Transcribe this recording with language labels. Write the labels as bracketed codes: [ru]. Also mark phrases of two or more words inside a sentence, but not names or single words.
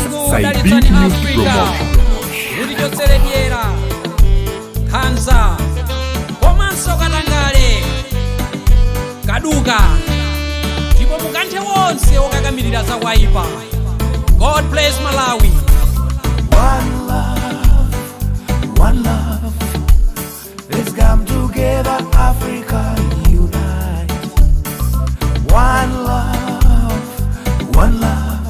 [ny] kudalitsani Afrika kuti chotseredera khanza komanso katangale kaduka ndipo mukanthe wonse okakamirira za kwaipa. [en] God bless Malawi. One love, one love. Let's come together, Africa unite. One love, one love.